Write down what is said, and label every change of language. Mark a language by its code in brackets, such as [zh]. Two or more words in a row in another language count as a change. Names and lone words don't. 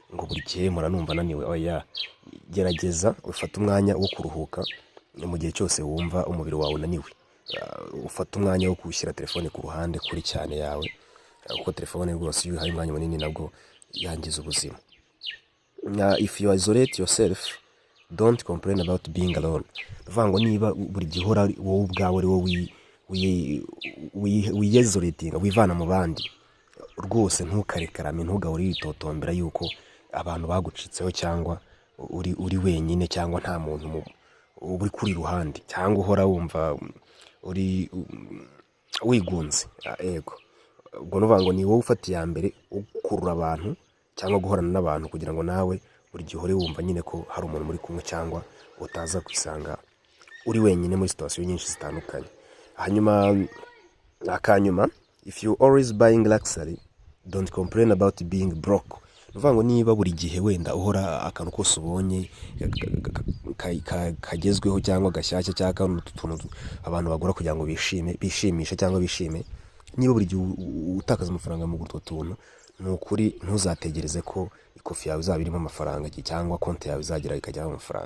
[rw] ngo buri gihe numva naniwe. Oya, gerageza ufate umwanya wo kuruhuka mu gihe cyose wumva umubiri wawe unaniwe. Ufate umwanya wo gushyira telefone ku ruhande kuri cyane yawe, kuko telefone rwose iyo uhaye umwanya munini nabwo yangiza ubuzima. [en] If you isolate yourself, don't complain about being alone. [rw] Uvuga ngo niba buri gihe uhora wowe ubwawe ari wowe wiyezoritinga, wivana mu bandi, rwose ntukarekarame, ntugahore witotombera yuko abantu bagucitseho, cyangwa uri wenyine, cyangwa nta muntu uri kuri ruhande, cyangwa uhora wumva uri wigunze. Yego, ubwo nuvuga ngo ni wowe ufata iya mbere ukurura abantu cyangwa guhorana n'abantu, kugira ngo nawe buri gihe uhore wumva nyine ko hari umuntu muri kumwe, cyangwa utaza kwisanga uri wenyine muri situasiyo nyinshi zitandukanye. Hanyuma akanyuma, [en] if you always buying luxury, don't complain about being broke. [rw] Nuvuga ngo niba buri gihe wenda uhora akantu kose ubonye kagezweho cyangwa gashyashya, cyangwa utuntu abantu bagura kugira ngo bishimishe cyangwa bishime, niba buri gihe utakaza amafaranga mu gutwo tuntu, ni ukuri ntuzategereze ko ikofi yawe izaba irimo amafaranga, cyangwa konti yawe izagera ikajyaho amafaranga.